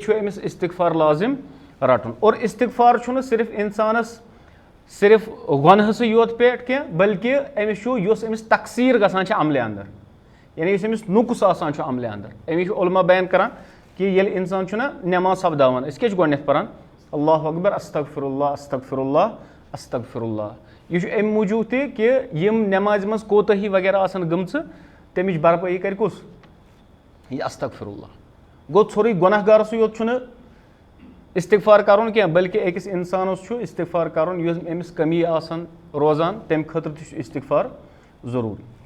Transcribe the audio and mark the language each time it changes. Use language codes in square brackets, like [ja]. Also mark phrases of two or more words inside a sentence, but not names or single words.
[ks] چھُ أمِس اِستِغفار لازِم رَٹُن اور اِستِغفار چھُنہٕ صرف اِنسانَس صرف گۄنہسٕے یوت پٮ۪ٹھ کینٛہہ بلکہِ أمِس چھُ یُس أمِس تقسیٖر گژھان چھِ عملہِ اَندَر یعنی یُس أمِس نُقُص آسان چھُ عملہِ اَندَر أمِس چھُ عُلما بیان کَران کہِ ییٚلہِ اِنسان چھُنہ نٮ۪ماز سپداوان أسۍ کیٛاہ چھِ گۄڈنٮ۪تھ پَران [ar] اللہُ اکبر استغفر اللہ استغفر اللہ استغفر اللہ [ks] یہِ چھُ اَمہِ موٗجوٗب تہِ کہِ یِم نٮ۪مازِ منٛز کوتٲہی وغیرہ آسان گٔمژٕ تَمِچ بَرپٲیی کَرِ کُس یہِ استغفر اللہ گوٚو ژھوٚرُے گۄناہ گارسٕے یوت چھُنہٕ اِستِغفار کَرُن کینٛہہ بلکہِ أکِس اِنسانَس چھُ اِستِغفار کَرُن یُس أمِس کٔمی آسان روزان تَمہِ خٲطرٕ تہِ چھُ اِستِغفار ضروٗری